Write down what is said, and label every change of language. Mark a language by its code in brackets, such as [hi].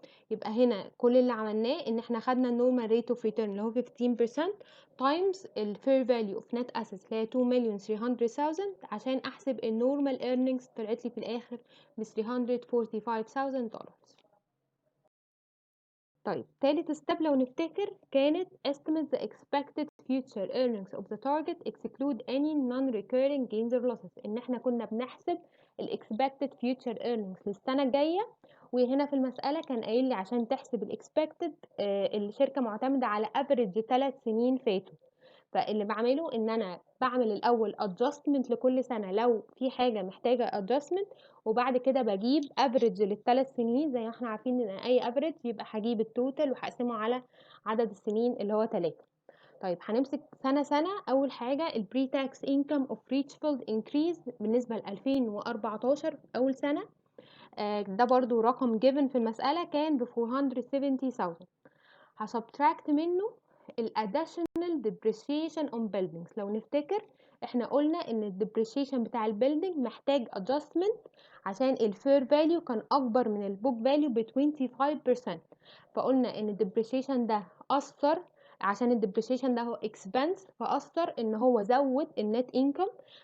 [ar] يبقى هنا كل اللي عملناه ان احنا خدنا النورمال ريت اوف ريتيرن اللي هو 15% تايمز الفير فاليو اوف نت اسيتس اللي هي 2 مليون 300,000 عشان احسب النورمال ايرنينجز، طلعت لي في الاخر ب $345,000. طيب تالت ستيب لو نفتكر كانت [en] estimate the expected future earnings of the target exclude any non-recurring gains or losses. [ar] ان احنا كنا بنحسب ال expected future earnings للسنة الجاية، وهنا في المسألة كان قايل لي عشان تحسب ال expected الشركة معتمدة على average 3 سنين فاتوا. فاللي بعمله ان انا بعمل الاول adjustment لكل سنة لو في حاجة محتاجة adjustment، وبعد كده بجيب average للثلاث سنين زي ما احنا عارفين ان اي average يبقى هجيب التوتال وهقسمه على عدد السنين اللي هو 3. طيب هنمسك سنة سنة. اول حاجة ال [en] pre-tax income of reachable increase [ar] بالنسبة ل 2014 اول سنة، ده برضو رقم given في المسألة كان ب 470,000. هسبتراكت منه ال [en] additional depreciation on buildings. [ar] لو نفتكر احنا قلنا ان ال depreciation بتاع البيلدينج محتاج adjustment عشان ال fair value كان اكبر من ال book value ب 25%. فقلنا ان ال depreciation ده اثر عشان ال depreciation ده هو expense، فاثر ان هو زود ال net income.